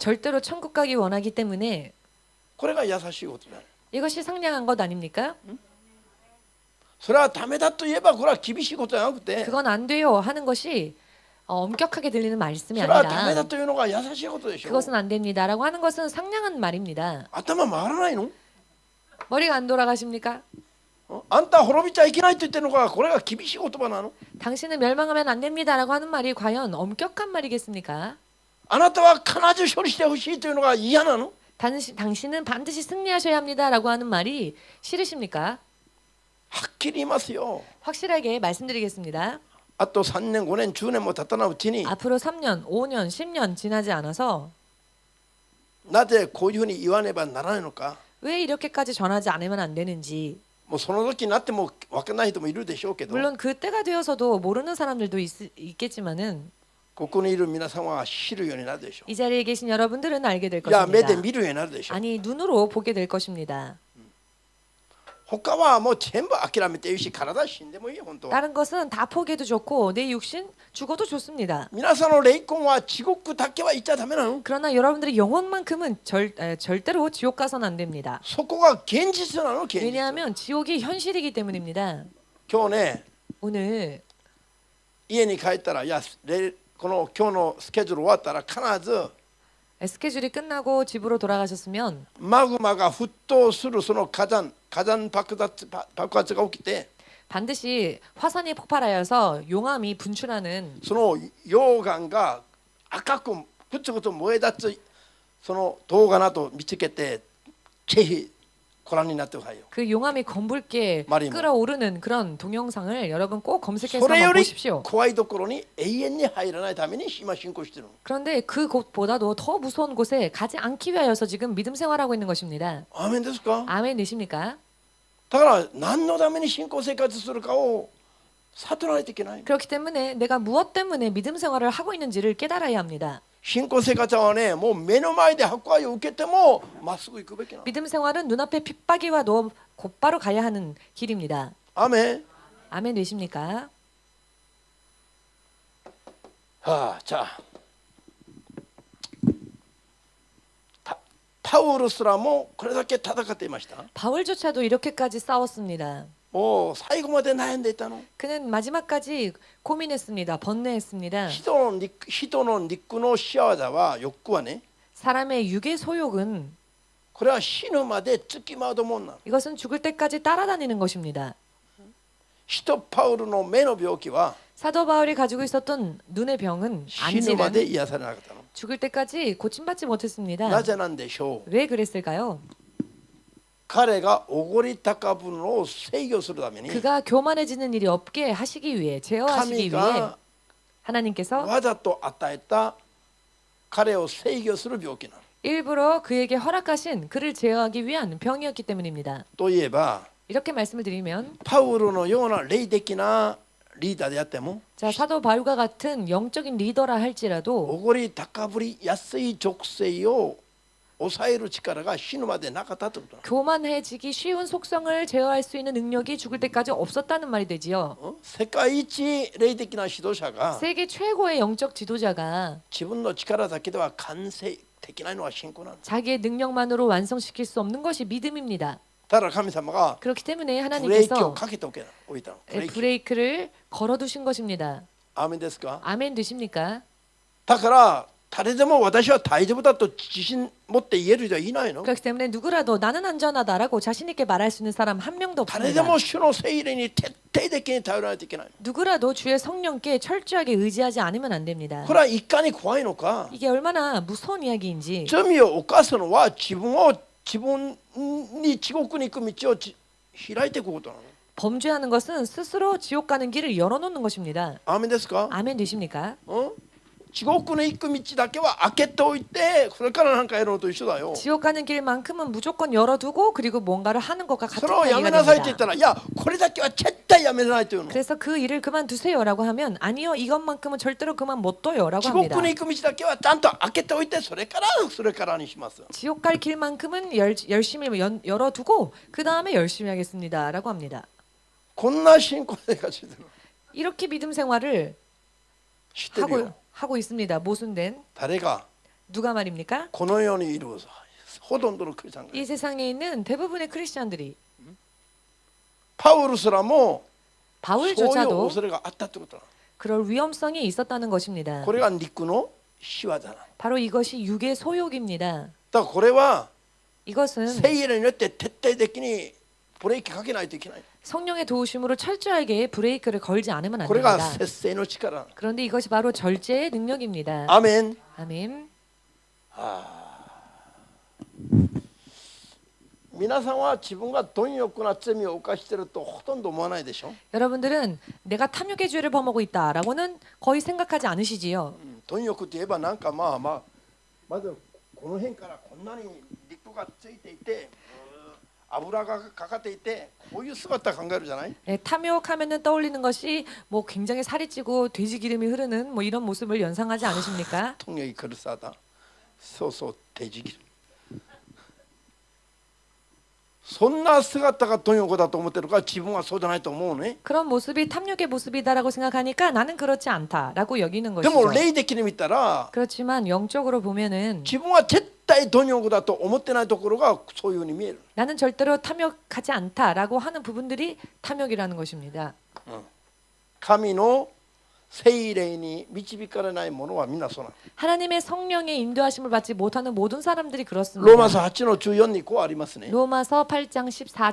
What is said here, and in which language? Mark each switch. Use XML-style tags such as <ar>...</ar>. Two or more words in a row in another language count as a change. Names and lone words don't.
<ko>절대로 천국 가기 원하기 때문에</ko> <ja>これが優しいことだ。</ja> <ko>이것이 상냥한 것 아닙니까?</ko> <ja>それはダメだと言えばこれは厳しいことじゃなくて、</ja> <ko>그건 안 돼요 하는 것이 엄격하게 들리는</ko> <ja>そ</ja> <ko>말씀이</ko> <ja>れはダメだ</ja> <ko>아니라</ko> <ja>というのが優しいことでしょ。</ja> <ko>그것은 안 됩니다라고 하는 것은 상냥한 말입니다.</ko> <ja>頭回らないの？</ja> <ko>머리가 안 돌아가십니까?</ko> <ja>あんた滅びちゃいけないと言ってるのがこれが厳しい言葉なの？</ja> <ko>당신은 멸망하면 안 됩니다라고 하는 말이 과연 엄격한 말이겠습니까?</ko> <ja>あなたは必ず処理してほしいというのが嫌なの？</ja> <ko>당신은 반드시 승리하셔야 합니다라고 하는 말이 싫으십니까?</ko> <ja>はっきり言いますよ。</ja> <ko>확실하게 말씀드리겠습니다.</ko> <ja>あと3年5年10年も経たないうちに</ja> <ko>앞으로 3년, 5년, 10년 지나지 않아서</ko> <ja>なぜこういうふうに言わねばならないのか、</ja> <ko>왜 이렇게까지 전하지 않으면 안 되는지.</ko> <ja>もうその時になっても分からない人もいるでしょうけど、</ja> <ko>물론 그때가 되어서도 모르는 사람들도 있겠지만은</ko> <ja>ここにいる皆さんは知るようになるでしょ</ja> <ko>이 자리에 계신 여러분들은 알게 될</ko> <ja>う。いや目で</ja> <ko>것입니다.</ko> <ja>見るようになるでしょう。</ja> <ko>아니 눈으로 보게 될 것입니다.</ko> <ja>他はもう全部諦めていいし、体死んでもいいよ本当は。</ja> <ko>다른 것은 다 포기해도 좋고 내 육신 죽어도 좋습니다.</ko> <ja>皆さんの霊魂は地獄だけは行っちゃダメなの。</ja> <ko>그러나 여러분들의 영혼만큼은 절대로 지옥 가서는 안 됩니다.</ko> <ja>そこが現実なの。現実。</ja> <ko>왜냐하면 지옥이 현실이기 때문입니다.</ko> <ja>今日ね</ja> <ko>오늘</ko> <ja>家に帰ったら、いやこの今日のスケジュール終わったら必ず</ja> <ko>스케줄이 끝나고 집으로 돌아가셨으면</ko> <ja>マグマが沸騰するその火山爆発が起きて、</ja> <ko>반드시 화산이 폭발하여서 용암이 분출하는</ko> <ja>その溶岩が赤くぐつぐつ燃え立つその動画など見つけてぜひご覧になってくださいよ。</ja> <ko>그 용암이 검붉게 말이 뭐. 끓어오르는 그런 동영상을 여러분 꼭 검색해서</ko> <ja>それよ</ja> <ko>한번</ko> <ja>り</ja> <ko>보십시오.</ko> <ja>怖いところに永遠に入らないために今信仰してるの。</ja> <ko>그런데 그 곳보다도 더 무서운 곳에 가지 않기 위하여서 지금 믿음 생활하고 있는 것입니다.</ko> <ja>アーメンですか？</ja> <ko>아멘이십니까?</ko> <ja>だから何のために信仰生活するかを悟らないといけない。</ja> <ko>그렇기 때문에 내가 무엇 때문에 믿음 생활을 하고 있는지를 깨달아야 합니다.</ko> <ja>信仰生活はね、もう目の前で迫害を受けてもまっすぐ行くべきなの。</ja> <ko>믿음 생활은 눈앞에 핍박이 와도 곧바로 가야 하는 길입니다.</ko> <ja>アメン。</ja> <ko>아멘 되십니까?</ko> <ja>じゃあパウルすらもこれだけ戦っていました。</ja> <ko>바울조차도 이렇게까지 싸웠습니다.</ko> <ja>もう最後まで悩んでいたの。</ja> <ko>그는 마지막까지 고민했습니다. 번뇌했습니다.</ko> <ja>人の肉の仕業は欲はね、</ja> <ko>사람의 육의 소욕은</ko> <ja>これは死ぬまで付きまうともんなの。</ja> <ko>이것은 죽을 때까지 따라다니는 것입니다.</ko> <ja>使徒パウルの目の病気は</ja> <ko>사도 바울이 가지고 있었던 눈의 병은</ko> <ja>死ぬまで</ja> <ko>안지는</ko> <ja>癒されなかったの。</ja> <ko>죽을 때까지 고침받지 못했습니다.</ko> <ja>なぜなんでしょう。</ja> <ko>왜 그랬을까요?</ko> <ja>彼がおごり高ぶるのを制御するために</ja> <ko>그가 교만해지는 일이 없게 하시기 위해 제어하시기</ko> <ja>神</ja> <ko>위해</ko> <ja>が</ja> <ko>하나님께서</ko> <ja>わざと与えた彼を制御する病気なの。</ja> <ko>일부러 그에게 허락하신 그를 제어하기 위한 병이었기 때문입니다.</ko> <ja>といえば</ja> <ko>이렇게 말씀을 드리면</ko> <ja>パウルのような霊的なリーダーであっても</ja> <ko>자, 사도 바울과 같은 영적인 리더라 할지라도</ko> <ja>おごり高ぶりやすい属性を抑える力が死ぬまでなかったということ。</ja> <ko>교만해지기 쉬운 속성을 제어할 수 있는 능력이 죽을 때까지 없었다는 말이 되지요.</ko> <ja>世界一霊的な指導者が</ja> <ko>세계 최고의 영적 지도자가</ko> <ja>自分の力だけでは完成できないのは信仰なんだ。</ja> <ko>자기의 능력만으로 완성시킬 수 없는 것이 믿음입니다.</ko> <ja>だから神様が</ja> <ko>그렇기 때문에</ko> <ja>ブレーキを</ja> <ko>하나님께서</ko> <ja>かけておいたの。ブレーキ。</ja> <ko>브레이크를 걸어두신 것입니다.</ko> <ja>アーメンですか？</ja> <ko>아멘 되십니까?</ko> <ja>だから誰でも私は大丈夫だと自信持って言える人はいないの。</ja> <ko>그렇기 때문에 누구라도 나는 안전하다라고 자신 있게 말할 수 있는 사람 한 명도</ko> <ja>誰で</ja> <ko>없습니다.</ko> <ja>も主の聖霊に徹底的に頼らないといけない。</ja> <ko>누구라도 주의 성령께 철저하게 의지하지 않으면 안 됩니다.</ko> <ja>これはいかに怖いのか。</ja> <ko>이게 얼마나 무서운 이야기인지.</ko> <ja>罪を犯すのは自分に地獄に行く道を開いていくことなの。</ja> <ko>범죄하는 것은 스스로 지옥 가는 길을 열어놓는 것입니다.</ko> <ja>アーメンですか？</ja> <ko>아멘 되십니까?</ko> <ja>地獄に行く道だけは開けておいてそれから何かやるのと一緒だよ。</ja> <ko>지옥 가는 길만큼은 무조건 열어두고 그리고 뭔가를 하는 것과</ko> <ja>そ</ja> <ko>같은</ko> <ja>れをやめ</ja> <ko>이야기가</ko> <ja>なさいって言っ</ja> <ko>됩니다.</ko> <ja>たらいやこれだけは絶対やめないというの。</ja> <ko>그래서 그 일을 그만두세요라고 하면 아니요 이것만큼은 절대로 그만 못 둬요라고</ko> <ja>地</ja> <ko>합니다.</ko> <ja>獄に行く道だけはちゃんと開けておいてそれからにします。</ja> <ko>지옥 갈 길만큼은 열심히 열어두고 그 다음에 열심히 하겠습니다라고 합니다.</ko> <ja>こんな信仰生活してるの</ja> <ko>이렇게 믿음 생활을</ko> <ja>知ってるよ。</ja> <ko>하고 있습니다. 모순된</ko> <ja>誰が</ja> <ko>누가 말입니까?</ko> <ja>この世にいるほとんどのクリスチャンが</ja> <ko>이 세상에 있는 대부분의 크리스천들이</ko> <ja>パウルすらもそういう</ja> <ko>바울조차도</ko> <ja>恐れがあったってことなの。</ja> <ko>그럴 위험성이 있었다는 것입니다.</ko> <ja>これが肉の仕業なの。</ja> <ko>바로 이것이 육의 소욕입니다.</ko> <ja>だからこれは</ja> <ko>이것은</ko> <ja>聖霊によって徹底的にブレーキかけないといけない。</ja> <ko>성령의 도우심으로 철저하게 브레이크를 걸지 않으면 안</ko> <ja>これが</ja> <ko>됩니다.</ko> <ja>節制の力なの。</ja> <ko>그런데 이것이 바로 절제의 능력입니다.</ko> <ja>アーメン。</ja> <ko>아멘.</ko> <ja>皆さんは自分が貪欲な罪を犯しているとほとんど思わないでしょ。</ja> <ko>여러분들은 내가 탐욕의 죄를 범하고 있다라고는 거의 생각하지 않으시지요.</ko> <ja>貪欲といえばなんかまずこの辺からこんなに肉がついていて油がかかっていてこういう姿考えるじゃない。</ja> <ko>탐욕하면은 떠올리는 것이 뭐 굉장히 살이 찌고 돼지 기름이 흐르는 뭐 이런 모습을 연상하지 않으십니까? 통역이 그럴싸하다.</ko> <ja>そうそう</ja> <ko>돼지 기름。</ko> <ja>そんな姿が貪欲だと思ってるから自分はそうじゃないと思うね。</ja> <ko>그런 모습이 탐욕의 모습이다라고 생각하니까 나는 그렇지 않다라고 여기는</ko> <ja>でも</ja> <ko>것이죠.</ko> <ja>霊的に見たら</ja> <ko>그렇지만 영적으로 보면은</ko> <ja>自分は絶対貪欲だと思ってないところがそういうふうに見える。</ja> <ko>나는 절대로 탐욕하지 않다라고 하는 부분들이 탐욕이라는 것입니다.</ko> <ja>神の聖霊に導かれない者はみんなそうなの。</ja> <ko>하나님의 성령의 인도하심을 받지 못하는モ든 사람들이</ko> <ja>ロー</ja> <ko>그렇습니다.</ko> <ja>マ書8の14にこうありますね。</ja> <ko>로마서 8장 14절에</ko>